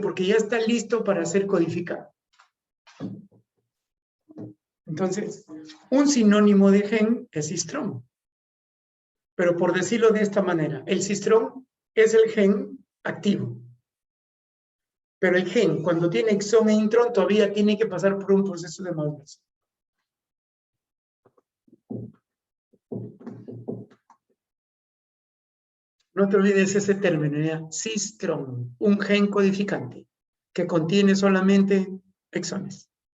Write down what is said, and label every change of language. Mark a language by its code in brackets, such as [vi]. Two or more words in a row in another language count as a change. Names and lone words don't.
[es] Porque ya está listo para ser codificado. Entonces, un sinónimo de gen es cistrón. Pero por decirlo de esta manera, el cistrón es el gen activo. Pero el gen, cuando tiene exón e intrón, todavía tiene que pasar por un proceso de maduración. No te olvides ese término, ¿ya? Cistrón, un gen codificante que contiene solamente exones.